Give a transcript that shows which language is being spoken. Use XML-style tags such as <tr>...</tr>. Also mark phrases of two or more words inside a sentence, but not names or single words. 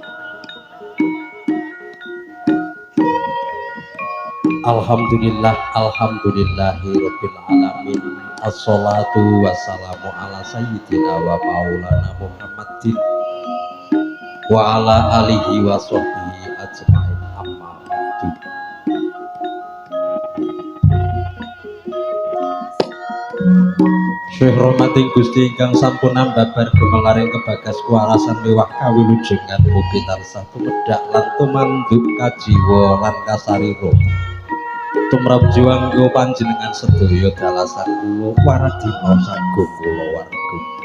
<ar>الحمد لله، الحمد لله رب العالمين. الصلاة والسلام على سيدنا ومولانا محمد وعلى آله وصحبه أجمعين، أما بعد.</ar> <jv>Syekh rahmating Gusti ingkang sampun ambabar gumelaring kebagas kuwarasan miwah kawilujengan mugi tansah tumedhak lan tumanduk kajiwa lan kasarira tumrap jiwangga panjenengan sedaya dalasan kula waradina sagung kula warga.</jv>